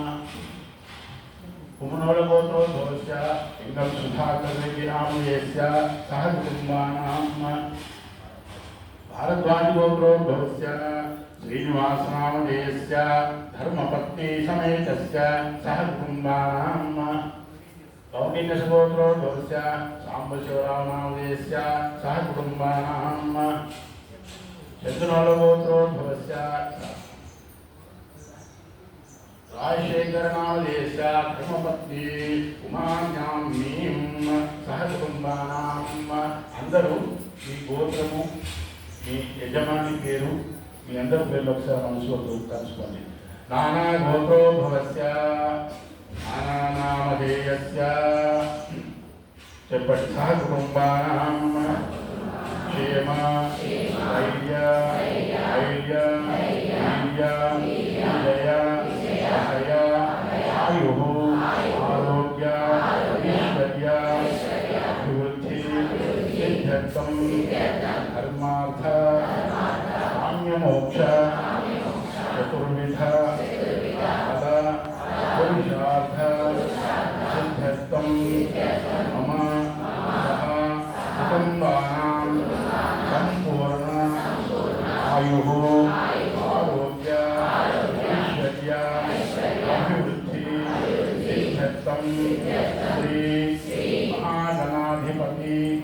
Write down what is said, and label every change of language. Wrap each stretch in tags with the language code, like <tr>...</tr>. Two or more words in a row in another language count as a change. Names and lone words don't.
<sa>कुमनोल गोत्रोद्भवस्य लिंगं सुधाकर रेड्डी नामधेयस्य सह कुटुम्बानां भारद्वाज गोत्रोद्भवस्य श्रीनिवास नामधेयस्य धर्मपत्नी समेतस्य सह कुटुम्बानां कौंडिन्यस्य गोत्रोद्भवस्य सांबशिवराव नामधेयस्य सह कुटुम्बानां चंद्रनोल गोत्रोद्भवस्य राजशेखर नामधेयस्य धर्मपत्नी उमान्यामीं सह कुटुम्बानां</sa> <te>अंदरू మీ గోత్రము మీ యజమాని పేరు మీ అందరి పేర్లు ఒకసారి మనసులో కలుసుకోండి.</te> <sa>నానా గోత్రోద్భవస్య నానా నామధేయస్య చెప్పండి. సహ కుటుంబానాం క్షేమ ధైర్య ధైర్య వీర్య విజయ అభయ ఆయు ఆరోగ్య ఐశ్వర్య అభివృద్ధి सिद्ध्यर्थं धर्मार्थ काम्यमोक्ष चतुर्विध फल पुरुषार्थ सिद्ध्यर्थं मम सह कुटुम्बानां सम्पूर्ण आयुः आरोग्य ऐश्वर्य अभिवृद्धि सिद्ध्यर्थं श्री महागणाधिपति</sa>